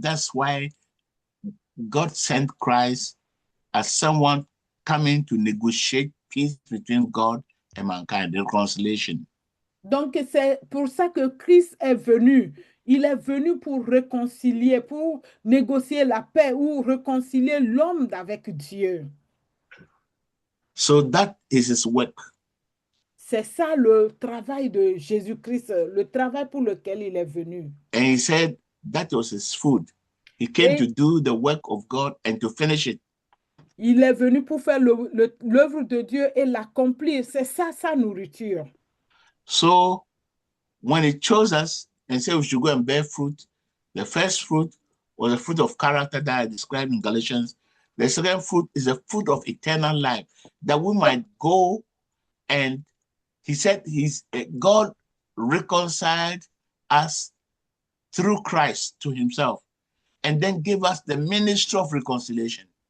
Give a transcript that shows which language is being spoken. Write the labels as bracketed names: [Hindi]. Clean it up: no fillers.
[English] That's why God sent Christ as someone coming to negotiate peace between God and mankind, reconciliation. [French] Donc, c'est pour ça que Christ est venu. Il est venu pour réconcilier, pour négocier la paix ou réconcilier l'homme avec Dieu. [English] So that is his work. [French] C'est ça le travail de Jésus-Christ, le travail pour lequel il est venu. [English] And he said that was his food. He came [French] Et [English] to do the work of God and to finish it. [French] il est venu pour faire l'œuvre de Dieu et l'accomplir. C'est ça sa nourriture. [English] So when he chose us and said we should go and bear fruit, the first fruit was the fruit of character that I described in Galatians. The second fruit is the fruit of eternal life, that we might go. And he said God reconciled us through Christ to himself and then gave us the ministry of reconciliation.